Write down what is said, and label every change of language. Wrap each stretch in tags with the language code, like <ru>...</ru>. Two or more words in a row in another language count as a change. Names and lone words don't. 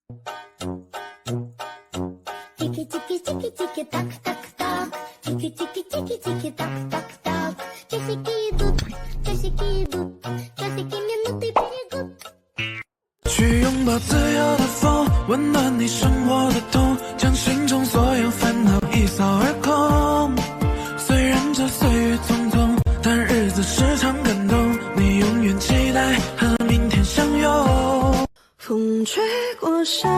<ru>Tiki tiki tiki tiki tak tak tak. Tiki tiki tiki tiki tak tak так. Часики идут, часики идут, часики минуты бегут.</ru> <zh>去拥抱自由的风，温暖你生活的痛，将心中所有烦恼一扫而空。虽然这岁月匆匆，但日子时常感动。你永远期待和明天相拥。</zh>